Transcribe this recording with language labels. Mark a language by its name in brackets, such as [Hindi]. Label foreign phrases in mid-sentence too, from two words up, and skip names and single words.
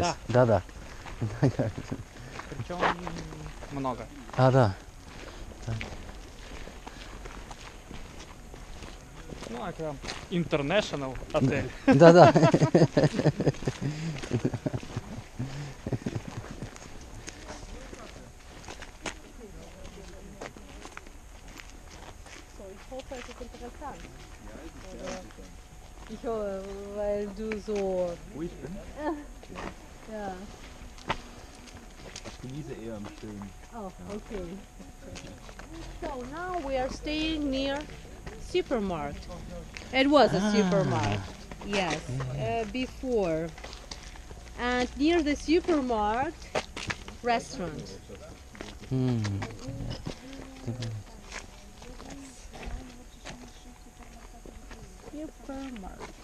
[Russian] Да. Да. Причем много. Да. Ну, это International отель. Да. [German] Ich hoffe, weil du so. Wo ich bin? Ja. Ich genieße eher im Stillen. [English] Oh, okay. So now we are staying near supermarket. It was a supermarket, yes, before. And near the supermarket, restaurant. Supermarket.